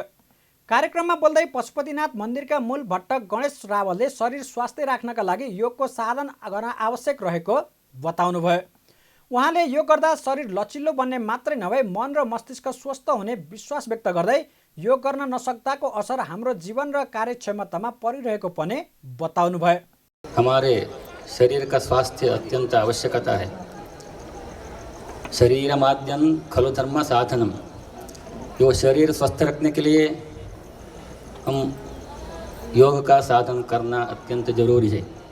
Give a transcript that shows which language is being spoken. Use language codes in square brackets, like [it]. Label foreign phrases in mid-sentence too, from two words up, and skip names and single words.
[ne] कार्यक्रममा बोल्दै पशुपतिनाथ मन्दिरका मूल भट्ट गणेश रावलले शरीर स्वास्थ्य राख्नका लागि योगको साधन गर्न आवश्यक रहेको बताउनुभयो। उहाँले योग गर्दा शरीर लचिलो बन्ने मात्रै नभए मन र मस्तिष्क स्वस्थ हुने विश्वास व्यक्त गर्दै योग गर्न नसक्दाको असर हाम्रो जीवन र कार्यक्षमतामा परिरहेको पनि बताउनुभयो। [hi] हमारे शरीर का स्वास्थ्य अत्यंत आवश्यकता है। [sa] शरीरमाद्यं खलु धर्म साधनम। [hi] यो शरीर स्वस्थ रखने के लिए हम योग का साधन करना अत्यंत जरूरी है।